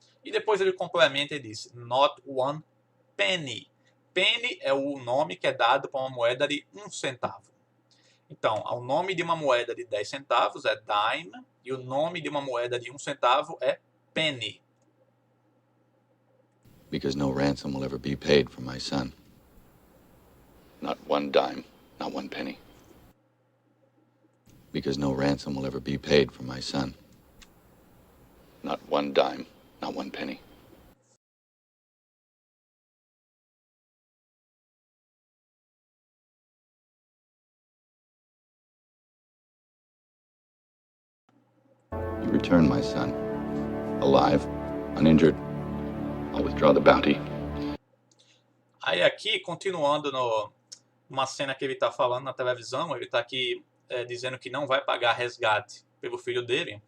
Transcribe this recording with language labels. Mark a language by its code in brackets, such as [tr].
[pt] E depois ele complementa e diz [en] not one penny. [pt] Penny é o nome que é dado para uma moeda de 1 centavo. Então, o nome de uma moeda de 10 centavos é dime e o nome de uma moeda de 1 centavo é penny. [en] Because no ransom will ever be paid for my son. Not one dime, not one penny. Because no ransom will ever be paid for my son. Not one dime, not one penny. You return my son. Alive, uninjured. I'll withdraw the bounty. [pt] Aí aqui, continuando numa cena que ele está falando na televisão, ele está aqui dizendo que não vai pagar resgate pelo filho dele.